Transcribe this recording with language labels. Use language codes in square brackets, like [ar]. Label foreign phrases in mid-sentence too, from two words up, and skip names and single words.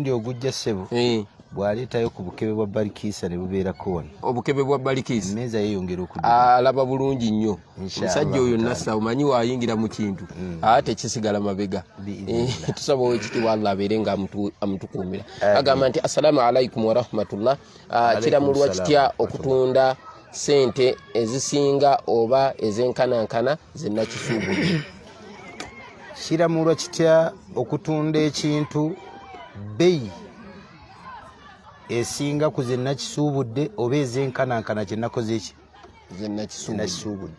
[lg] ndi ogujja ssebo bw'aleetayo ku bukebe bwa Balikiisa ne bubeerako wano. Obukebe bwa Balikiisa emmeeza yeeyongera okudda alaba bulungi nnyo omusajja oyo nassa omanyi waayingira mu kintu ate kisigala mabega. Tusaba owekitiibwa Allah abeere nga amutukuumira. Agamba nti [ar] السلام عليكم ورحمة الله. [lg] Kiramulwa kitya okutunda sente ezisinga oba ezenkanankana zennakisuubula? Kiramulwa kitya okutunda ekintu bbeeyi esinga ku zennakisuubudde oba ezenkanankana kye nakoze eki zennakisuubudde?